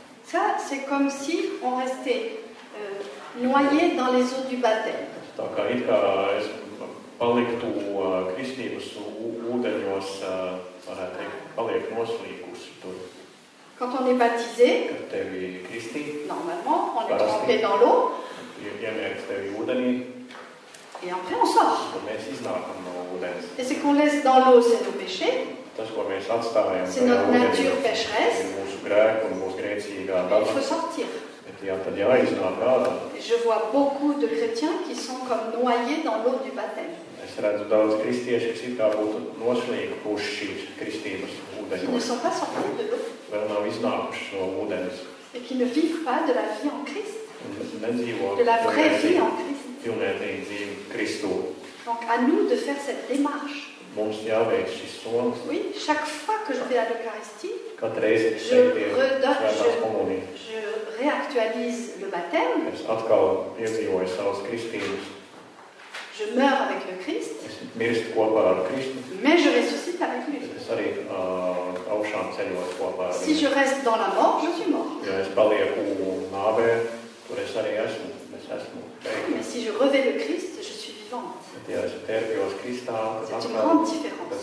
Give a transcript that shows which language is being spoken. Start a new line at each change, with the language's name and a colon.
French: Ça, c'est comme si on restait noyé dans les eaux du baptême.
Latvian: Tā kā it kā es paliktu kristības ūdeņos, varētu teikt, paliek noslīkusi tur.
French: Quand on est baptisé,
Latvian: Kad tevi kristī,
French: normalement, on est trempé dans l'eau.
Latvian: Iemērts tevi ūdenī,
French: et après on sort.
Latvian: Un mēs iznākam no ūdens.
French: Et ce qu'on laisse dans l'eau, c'est nos péchés.
Latvian: Tas, ko mēs atstājam,
French: c'est notre nature pécheresse.
Latvian: Ir mūsu grēku un mūsu grēcīgā daba.
French: Il faut sortir.
Latvian: Bet tad jāiznāk ārā.
French: Je vois beaucoup de chrétiens qui sont comme noyés dans l'eau du baptême.
Latvian: Es redzu daudz kristiešu, kas it kā būtu noslīkuši šīs kristības ūdeņos.
French: Qui ne sont pas sortis de l'eau.
Latvian: Vēl nav iznākuši no ūdens.
French: Et qui ne vivent pas de la vie en Christ.
Latvian: Nedzīvo
French: de la vraie vie en Christ.
Latvian: Pilnvērtīgu dzīvi Kristū.
French: Donc à nous de faire cette démarche.
Latvian: Mums jāveic šis solis.
French: Oui, chaque fois que je vais à l'Eucharistie, je réactualise le baptême.
Latvian: Es atkal piedzīvoju savas kristības.
French: Je meurs avec le Christ.
Latvian: Es mirstu kopā ar Kristu.
French: Mais je ressuscite avec lui.
Latvian: Es arī augšām ceļoju kopā ar viņu.
French: Si je reste dans la mort, je suis mort.
Latvian: Ja es palieku nāvē, tur es arī esmu.
French: Mais si je revais le Christ, je suis vivante.
Latvian: Ja es terpjos Kristā,
French: c'est une grande différence.